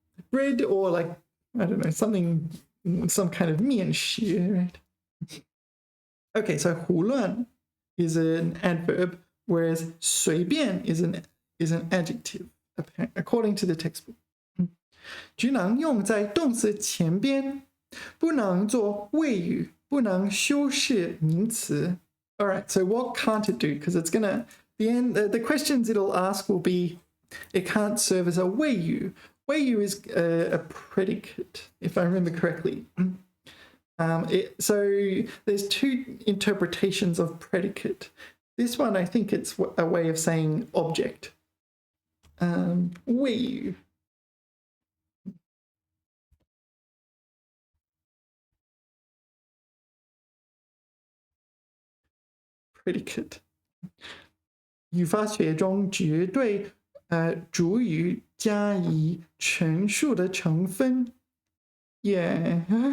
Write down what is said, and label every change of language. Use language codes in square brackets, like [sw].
[en] Bread or like, I don't know, something, some kind of 面食, right? Okay, so 胡乱 is an adverb, whereas 随便 is an adjective, according to the textbook. [zh] 只能用在动词前边，不能做谓语，不能修饰名词。 [en] All right, so what can't it do? Because it's gonna the questions it'll ask will be, it can't serve as a 谓语. 谓语 is a predicate, if I remember correctly. So there's 2 interpretations of predicate. This one, I think it's a way of saying object. 谓语 predicate. [zh] 语法学中绝对主语加以陈述的成分 Yeah.